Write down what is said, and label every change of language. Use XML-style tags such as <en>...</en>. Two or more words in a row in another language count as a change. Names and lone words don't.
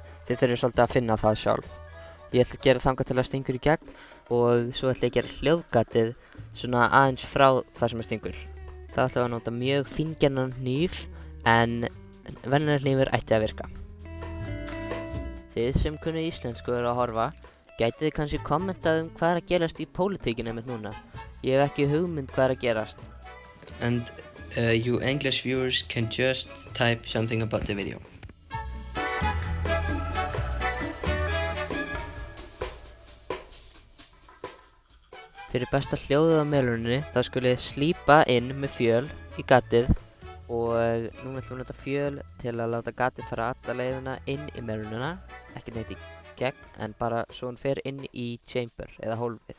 <is>Þið þurfið svolítið að finna það sjálf. Ég ætla að gera þangað til að stingur í gegn og svo ætla ég að gera hljóðgatið svona aðeins frá það sem stingur. Þá ætla ég að nota mjög fíngerðan hníf en venjulegur hnífur ætti að virka. Þið sem kunnu íslensku eru að horfa, gætið þið kannski kommentað hvað er að gerast í pólitíkinni einmitt núna. Ég hef ekki hugmynd hvað er að gerast.</is> <en>And you English viewers can just type something about the video.</en> <is>Fyrir besta hljóðið á melunni þá skulle ég slípa inn með fjöl í gatið og núna ætlum við að nota fjöl til að láta gatið fara alla leiðina inn í melunina, ekki neitt í gegn en bara svo hún fer inn í chamber eða hólfið.</is>